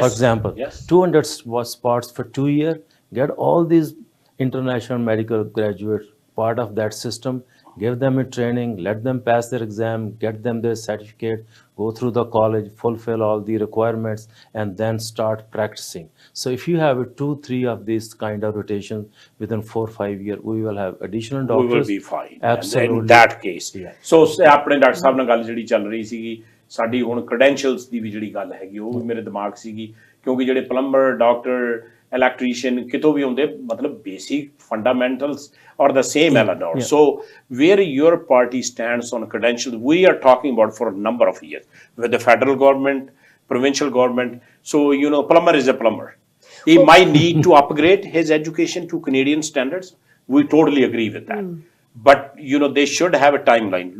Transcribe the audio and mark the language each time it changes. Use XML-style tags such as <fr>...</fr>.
<en>For example, 200 spots for 2 years, get all these international medical graduates part of that system, give them a training, let them pass their exam, get them their certificate, go through the college, fulfill all the requirements, and then start practicing. So if you have 2-3 of these kind of rotations within 4-5 years, we will have additional doctors. We will be fine. Absolutely. In that case.</en> <pa>So ਆਪਣੇ doctor ਸਾਹਿਬ ਨਾਲ ਗੱਲ ਜਿਹੜੀ ਚੱਲ ਰਹੀ ਸੀਗੀ, ਸਾਡੀ ਹੁਣ credentials ਦੀ ਵੀ ਜਿਹੜੀ ਗੱਲ ਹੈਗੀ ਉਹ ਵੀ ਮੇਰੇ ਦਿਮਾਗ ਸੀਗੀ, ਕਿਉਂਕਿ ਜਿਹੜੇ ਪਲੰਬਰ, ਡਾਕਟਰ, ਇਲੈਕਟ੍ਰੀਸ਼ੀਅਨ ਕਿਤੋਂ ਵੀ ਹੁੰਦੇ, ਮਤਲਬ</pa> <en>basic fundamentals are the same,</en> <pa>Elenore.</pa> <en>So where your party stands on credentials, we are talking about for a number of years with the federal government, provincial government. So, you know, plumber is a plumber. He might need to upgrade his education to Canadian standards. We totally agree with that. But, you know, they should have a timeline.</en>